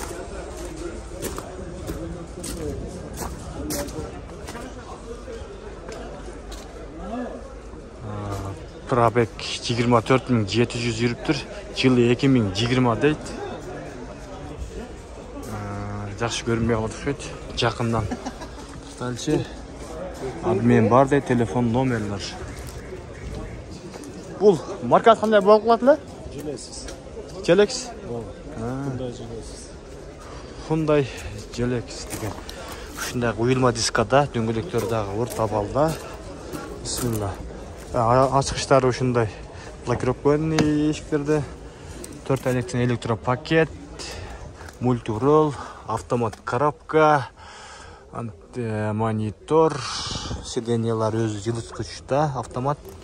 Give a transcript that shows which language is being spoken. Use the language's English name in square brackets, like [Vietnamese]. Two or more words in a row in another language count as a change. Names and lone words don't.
[Kyrgyz] Пробег 24.700 жүрүптүр. Жылы 2020 дейт. Жакшы көрүнбөй калат окшойт. Жакындан. Дальше адмен бар дейт, телефон номерлер. Бул маркасы кандай болуп калат эле? Genesis. Hyundai Genesis деген. Ушундай уюлма дискада дөңгөлөктөр дагы ор табалда. Бисмилла. [Kazakh] Ачкычтары ушундай блокировканый ешіктерді, 4 электропакет, мультирол, автомат коробка, монитор, сиденьялар өз жылытқышта, автомат.